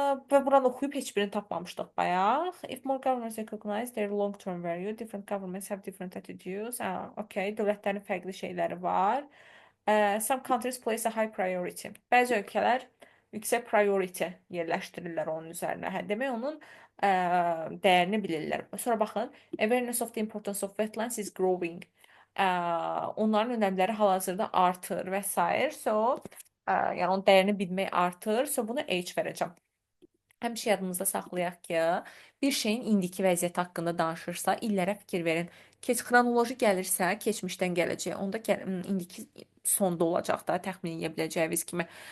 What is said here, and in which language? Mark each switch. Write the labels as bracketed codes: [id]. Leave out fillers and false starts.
[az] Və buranı oxuyub heç birini tapmamışdıq bayaq. [en] If more governments recognize their long-term value, different governments have different attitudes. [az] Okay, dövlətlərin fərqli şeyləri var. [en] Some countries place a high priority. [az] Bəzi ölkələr yüksək priority yerləşdirirlər onun üzərinə. Hə, demək onun dəyərini bilirlər. Sonra baxın, [en] awareness of the importance of wetlands is growing. [az] Onların önəmləri hal-hazırda artır və s. So, yəni onun dəyərini bilmək artır. So, bunu H verəcəm. Həmişə yadınızda saxlayaq ki, bir şeyin indiki vəziyyəti haqqında danışırsa, illərə fikir verin. Xronoloji gəlirsə, keçmişdən gələcəyə, onda indiki sonda olacaq da, təxmin edə biləcəyiniz kimi.